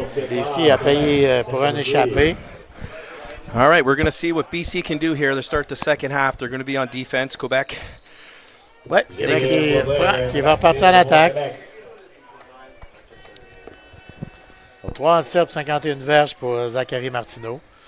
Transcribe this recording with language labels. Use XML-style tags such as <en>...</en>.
<fr>BC a payé pour un échappé.</fr> <en>All right, we're going to see what BC can do here to start the second half. They're going to be on defense, Quebec.</en> <fr>Oui, Québec qui va partir en attaque. 3 en 7 pour 51 verges pour Zachary Martineau.</fr>